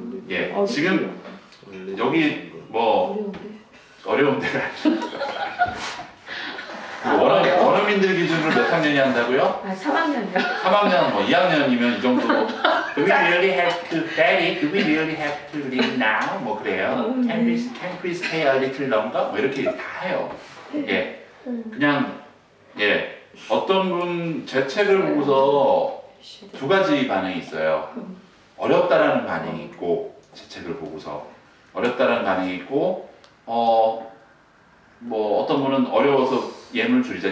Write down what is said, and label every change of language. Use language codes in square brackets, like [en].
[ko] 예, 지금 여기 뭐 어려운 데가 원어민들 기준으로 몇 학년이 한다고요? 아, 3학년이요? 3학년, 뭐 2학년이면 이 정도고 [en] Do we really have to, Daddy, do we really have to live now? [ko] 뭐 그래요. [en] Can we stay a little longer? [ko] 뭐 이렇게 다 해요. 예, 그냥 예 어떤 분 제 책을 보고서 두 가지 반응이 있어요. 어렵다라는 반응이 있고 제 책을 보고서 어렵다라는 반응이 있고 뭐 어떤 분은 어려워서 예물 줄이자.